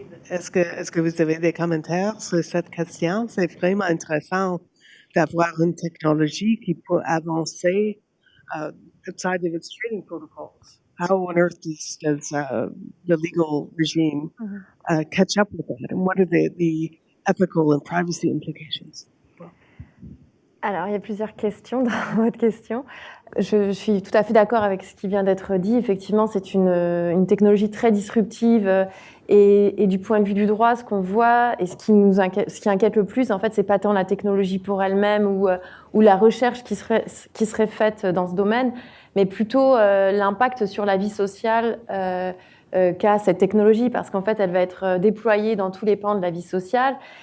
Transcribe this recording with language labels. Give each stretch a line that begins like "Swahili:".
French: Est-ce que vous avez des commentaires sur cette question? C'est vraiment intéressant d'avoir une technologie qui peut avancer
English: outside of its training protocols. How on earth does the legal regime catch up with that? And what are the ethical and privacy implications?
French: Alors, il y a plusieurs questions dans votre question. Je suis tout à fait d'accord avec ce qui vient d'être dit. Effectivement, c'est une technologie très disruptive et du point de vue du droit, ce qu'on voit et ce qui inquiète le plus, en fait, c'est pas tant la technologie pour elle-même ou la recherche qui serait faite dans ce domaine, mais plutôt l'impact sur la vie sociale qu'a cette technologie, parce qu'en fait, elle va être déployée dans tous les pans de la vie sociale.